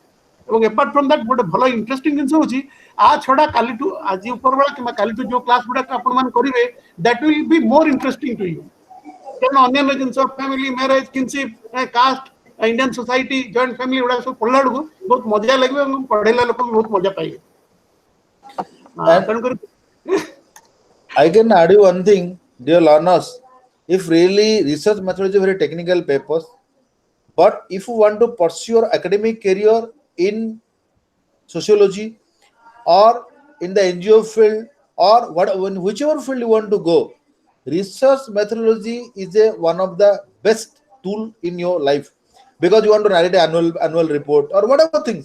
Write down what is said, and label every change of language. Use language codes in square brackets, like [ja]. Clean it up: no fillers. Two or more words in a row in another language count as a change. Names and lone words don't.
[or] ଏବଂ [en] apart from that [or] ଗୋଟେ ଭଲ ଇଣ୍ଟରେଷ୍ଟିଂ ଜିନିଷ ହଉଛି ଆ ଛଡା କାଲିଠୁ ଆଜି ଉପରବେଳା କିମ୍ବା କାଲିଠୁ ଯୋଉ କ୍ଲାସ ଗୁଡାକ ଆପଣମାନେ କରିବେ [en] that will be more interesting to you. [or] କାରଣ ଅନ୍ୟାନ୍ୟ ଜିନିଷ [en] family marriage kinship caste Indian society joint family [or] ଗୁଡାକ ସବୁ ପଢିଲା ବେଳକୁ ବହୁତ ମଜା ଲାଗିବ ଏବଂ ପଢେଇଲା ଲୋକ ବି ବହୁତ ମଜା ପାଇବେ. ତେଣୁକରି [en] I can add you one thing, dear learners. If really research methodology very technical papers, but if you want to pursue your academic career in sociology or in the NGO field or whichever field you want to go, research methodology is one of the best tool in your life because you want to write an annual report or whatever things.